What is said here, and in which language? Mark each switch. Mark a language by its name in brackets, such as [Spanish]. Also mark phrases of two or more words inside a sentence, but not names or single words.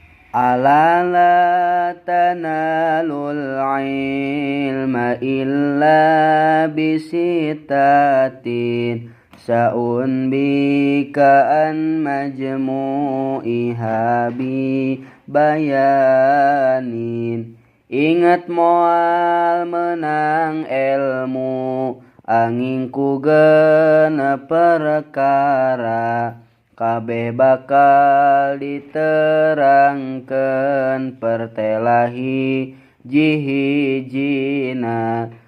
[Arabic] ألا لا تنال العلم إلا بستة سأنبيك عن مجموعها ببيان. [Sundanese] Ingat moal menang ilmu angin ku genep perkara, kabeh bakal diterangkeun pertelahi hiji-hijina.